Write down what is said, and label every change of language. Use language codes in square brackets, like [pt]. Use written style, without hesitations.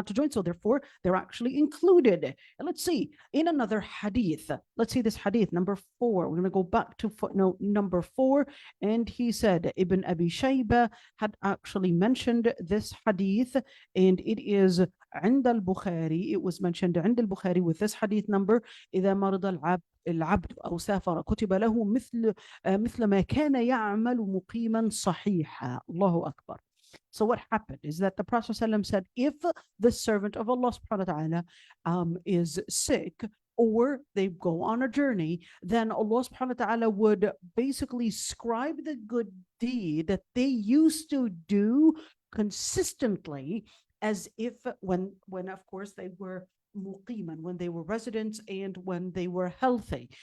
[en] So therefore they're actually included. And let's see, in another hadith, let's see this hadith number 4. We're going to go back to footnote number 4, and he said Ibn Abi Shayba had actually mentioned this hadith, and it is [ar] عند البخاري. [en] It was mentioned [ar] عند البخاري [en] with this hadith number: [ar] إذا مرض العبد أو سافر كتب له مثل ما كان يعمل مقيما صحيحا. Allahu Akbar. [en] So what happened is that the Prophet ﷺ said, if the servant of Allah subhanahu wa ta'ala is sick, or they go on a journey, then Allah subhanahu wa ta'ala would basically scribe the good deed that they used to do consistently, as if when of course they were muqiman, when they were residents and when they were healthy.